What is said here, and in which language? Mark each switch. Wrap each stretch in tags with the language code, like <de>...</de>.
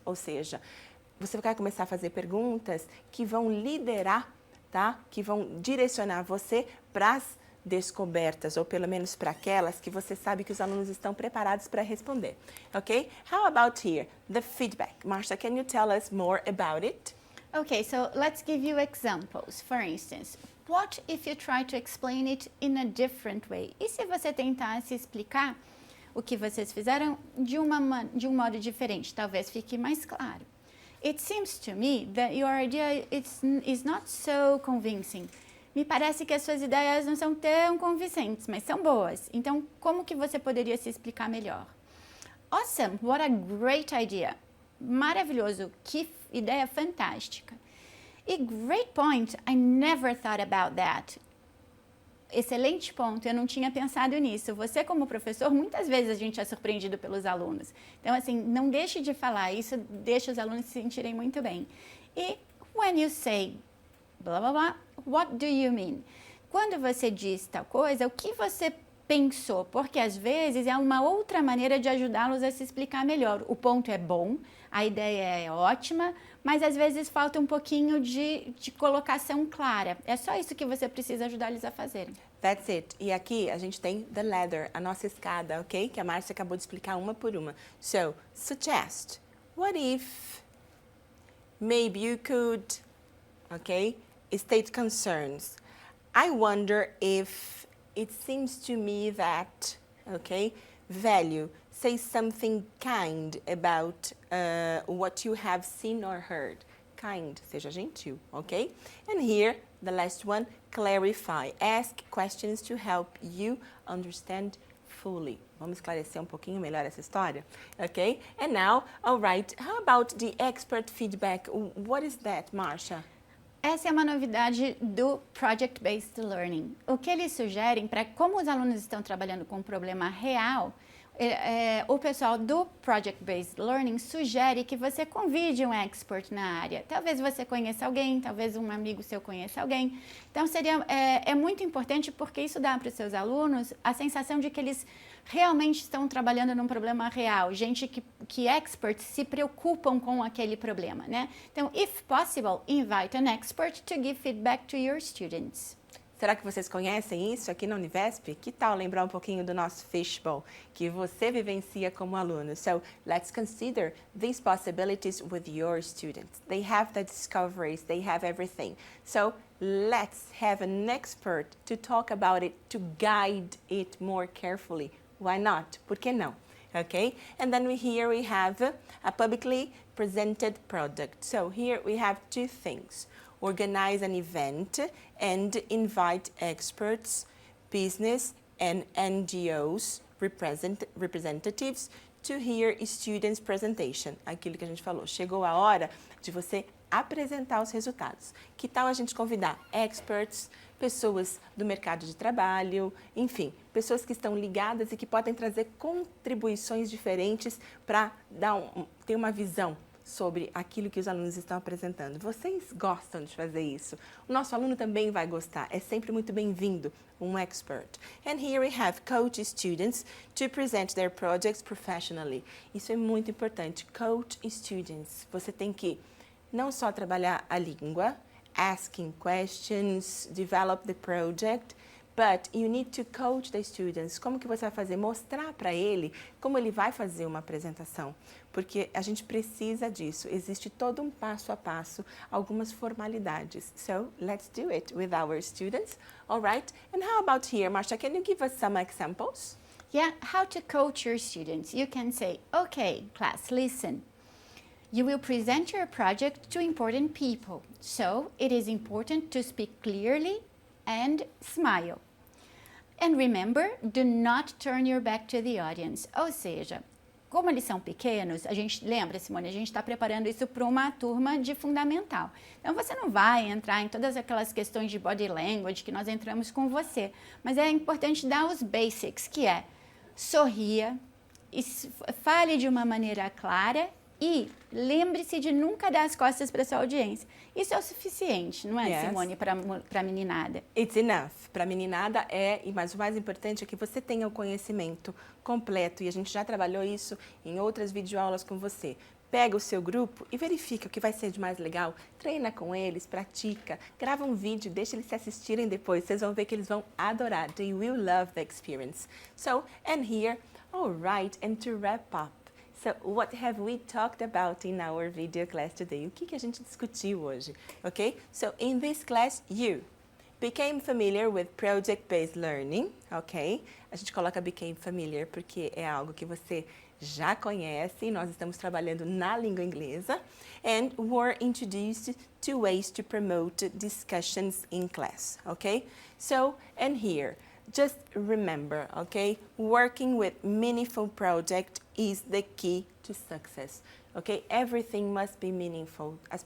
<pt>Ou seja, você vai começar a fazer perguntas que vão liderar, tá? Que vão direcionar você para as descobertas, ou pelo menos para aquelas que você sabe que os alunos estão preparados para responder, ok?</pt> <en>How about here? The feedback. Marsha, can you tell us more about it? Okay, so let's give you examples. For instance, what if you try to explain it in a different way?</en> <pt>E se você tentasse explicar o que vocês fizeram de um modo diferente? Talvez fique mais claro.</pt> <en>It seems to me that your idea is not so convincing.</en> <pt>Me parece que as suas ideias não são tão convincentes, mas são boas. Então, como que você poderia se explicar melhor?</pt> <en>Awesome! What a great idea!</en> <pt>Maravilhoso! Que ideia fantástica! E</pt> <en>great point! I never thought about that.</en> <pt>Excelente ponto, eu não tinha pensado nisso. Você, como professor, muitas vezes a gente é surpreendido pelos alunos. Então, assim, não deixe de falar, isso deixa os alunos se sentirem muito bem.</pt> <en>E when you say blá blá blá, what do you mean?</en> <pt>Quando você diz tal coisa, o que você pensou? Porque às vezes é uma outra maneira de ajudá-los a se explicar melhor. O ponto é bom, a ideia é ótima, mas às vezes falta um pouquinho de colocação clara. É só isso que você precisa ajudar eles a fazerem.</pt> <en>That's it.</en> <pt>E aqui a gente tem</pt> <en>the ladder,</en> <pt>a nossa escada, ok? Que a Márcia acabou de explicar uma por uma.</pt> <en>So, suggest. What if maybe you could, okay, state concerns. I wonder if it seems to me that, okay, value, say something kind about what you have seen or heard. Kind,</en> <pt>seja gentil,</pt> <en>okay? And here, the last one, clarify. Ask questions to help you understand fully.</en> <pt>Vamos esclarecer um pouquinho melhor essa história, okay?</pt> <en>And now, all right, how about the expert feedback? What is that, Marsha?</en> <pt>Essa é uma novidade do Project Based Learning. O que eles sugerem para como os alunos estão trabalhando com um problema real, o pessoal do Project Based Learning sugere que você convide um expert na área. Talvez você conheça alguém, talvez um amigo seu conheça alguém. Então, é muito importante porque isso dá para os seus alunos a sensação de que eles realmente estão trabalhando num problema real. Gente que experts se preocupam com aquele problema, né?</pt> <en>Então, if possible, invite an expert to give feedback to your students.</en> <pt>Será que vocês conhecem isso aqui na Univesp? Que tal lembrar um pouquinho do nosso fishbowl, que você vivencia como aluno?</pt> <en>So, let's consider these possibilities with your students. They have the discoveries, they have everything. So, let's have an expert to talk about it, to guide it more carefully Why not?</en> <pt>Por que não?</pt> <en>Okay, and then here we have a publicly presented product. So here we have two things. Organize an event and invite experts, business and NGOs, representatives, to hear students' presentation.</en> <pt>Aquilo que a gente falou. Chegou a hora de você apresentar os resultados. Que tal a gente convidar experts, pessoas do mercado de trabalho, enfim, pessoas que estão ligadas e que podem trazer contribuições diferentes para ter uma visão sobre aquilo que os alunos estão apresentando. Vocês gostam de fazer isso? O nosso aluno também vai gostar. É sempre muito bem-vindo, um expert.</pt> <en>And here we have coach students to present their projects professionally.</en> <pt>Isso é muito importante.</pt> <en>Coach students.</en> <pt>Você tem que não só trabalhar a língua,</pt> <en>asking questions, develop the project, but you need to coach the students.</en> <pt>Como que você vai fazer? Mostrar para ele como ele vai fazer uma apresentação. Porque a gente precisa disso. Existe todo um passo a passo, algumas formalidades.</pt> <en>So, let's do it with our students. All right? And how about here, Marcia? Can you give us some examples? Yeah, how to coach your students. You can say, okay, class, listen. You will present your project to important people. So, it is important to speak clearly and smile. And remember, do not turn your back to the audience.</en> <pt>Ou seja, como eles são pequenos, a gente lembra, Simone, a gente está preparando isso para uma turma de fundamental. Então, você não vai entrar em todas aquelas questões de body language que nós entramos com você. Mas é importante dar os basics, que é sorria, fale de uma maneira clara e lembre-se de nunca dar as costas para sua audiência. Isso é o suficiente, não é,</pt> <en>Yes.</en> <pt>Simone, para a meninada?</pt> <en>It's enough.</en> <pt>Para a meninada mas o mais importante é que você tenha o conhecimento completo, e a gente já trabalhou isso em outras videoaulas com você. Pega o seu grupo e verifica o que vai ser de mais legal, treina com eles, pratica, grava um vídeo, deixa eles se assistirem depois, vocês vão ver que eles vão adorar.</pt> <en>They will love the experience. So, and here, all right, and to wrap up. So, what have we talked about in our video class today?</en> <pt>O que a gente discutiu hoje?</pt> <en>Okay? So, in this class, you became familiar with project-based learning, ok?</en> <pt>A gente coloca</pt> <en>became familiar</en> <pt>porque é algo que você já conhece, nós estamos trabalhando na língua inglesa,</pt> <en>and were introduced to ways to promote discussions in class,</en> <pt>ok?</pt> <en>So, and here, just remember, okay, working with meaningful project is the key to success, okay? Everything must be meaningful.</en>